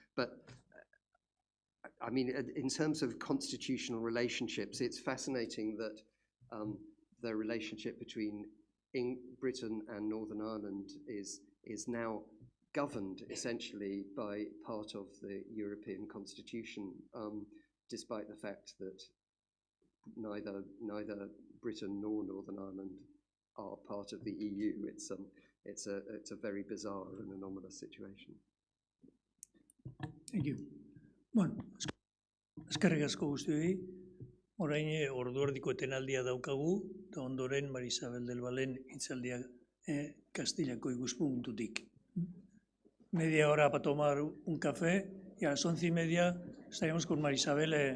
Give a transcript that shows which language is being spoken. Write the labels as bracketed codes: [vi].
[en] But I mean, in terms of constitutional relationships, it's fascinating that the relationship between Britain and Northern Ireland is now governed essentially by part of the European Constitution, despite the fact that neither Britain nor Northern Ireland are part of the EU. It's a very bizarre and anomalous situation. Thank you. [eu] Bueno, eskerrik asko guztioi. Orain ordu erdiko etenaldia daukagu, eta ondoren Marisabel del Valen hitzaldia Castillako ikuspuntutik. [es] Media hora para tomar un café y a las 11:30 estaremos con Marisabel